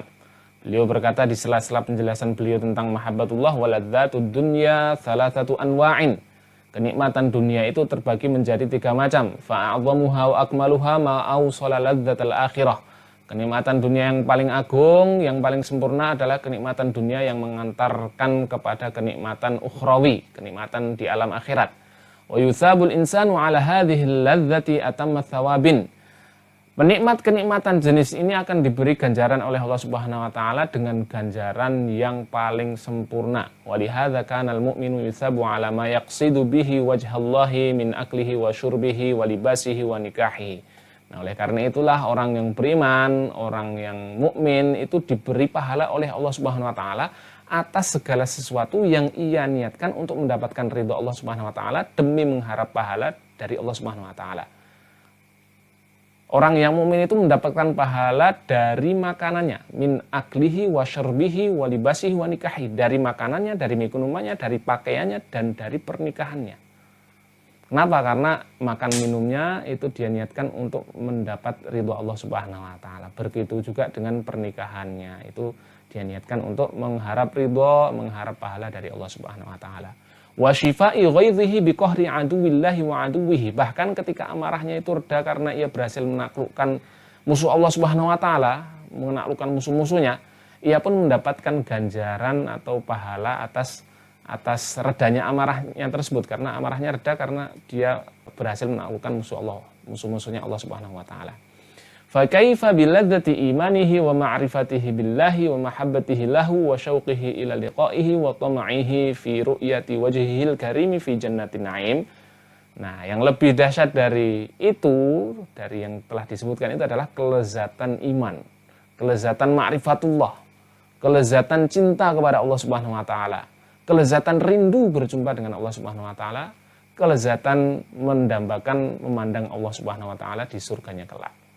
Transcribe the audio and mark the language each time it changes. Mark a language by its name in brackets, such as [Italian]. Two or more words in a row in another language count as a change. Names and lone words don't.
[Indonesian] Beliau berkata di sela-sela penjelasan beliau tentang mahabbatullah, [Arabic] ولذة الدنيا ثلاثة أنواع. [Indonesian] Kenikmatan dunia itu terbagi menjadi 3 macam. [Arabic] فأعظمها وأكملها ما أوصل لذة الآخرة. [Indonesian] Kenikmatan dunia yang paling agung, yang paling sempurna adalah kenikmatan dunia yang mengantarkan kepada kenikmatan ukhrawi, kenikmatan di alam akhirat. [Arabic] ويثاب الإنسان على هذه اللذة أتم ثواب. [Indonesian] Penikmat-kenikmatan jenis ini akan diberi ganjaran oleh Allah [Arabic] سبحانه وتعالى [Indonesian] dengan ganjaran yang paling sempurna. [Arabic] ولهذا كان المؤمن يثاب على ما يقصد به وجه الله من أكله وشربه ولباسه ونكاحه. [Indonesian] Nah, oleh karena itulah orang yang beriman, orang yang mukmin itu diberi pahala oleh Allah [Arabic] سبحانه وتعالى [Indonesian] atas segala sesuatu yang ia niatkan untuk mendapatkan ridha Allah [Arabic] سبحانه وتعالى [Indonesian] demi mengharap pahala dari Allah [Arabic] سبحانه وتعالى. [Indonesian] Orang yang mukmin itu mendapatkan pahala dari makanannya, [Arabic] من أكله وشربه ولباسه ونكاحه, [Indonesian] dari makanannya, dari minumannya, dari pakaiannya dan dari pernikahannya. Kenapa? Karena makan minumnya itu dia niatkan untuk mendapat ridho Allah [Arabic] سبحانه وتعالى. [Indonesian] Begitu juga dengan pernikahannya, itu dia niatkan untuk mengharap ridho, mengharap pahala dari Allah [Arabic] سبحانه وتعالى. وشفاء غيظه بقهر عدو الله وعدوه. [Indonesian] Bahkan ketika amarahnya itu reda karena ia berhasil menaklukkan musuh Allah [Arabic] سبحانه وتعالى, [Indonesian] menaklukkan musuh-musuhnya, ia pun mendapatkan ganjaran atau pahala atas redanya amarahnya tersebut, karena amarahnya reda karena dia berhasil menaklukkan musuh-musuhnya Allah [Arabic] سبحانه وتعالى. فكيف بلذة إيمانه ومعرفته بالله ومحبته له وشوقه إلى لقائه وطمعه في رؤية وجهه الكريم في جنة النعيم. [Indonesian] Nah, yang lebih dahsyat dari itu, dari yang telah disebutkan itu adalah kelezatan iman, kelezatan ma'rifatullah, kelezatan cinta kepada Allah [Arabic] سبحانه وتعالى, [Indonesian] kelezatan rindu berjumpa dengan Allah [Arabic] سبحانه وتعالى, [Indonesian] kelezatan mendambakan memandang Allah [Arabic] سبحانه وتعالى [Indonesian] di surganya kelak.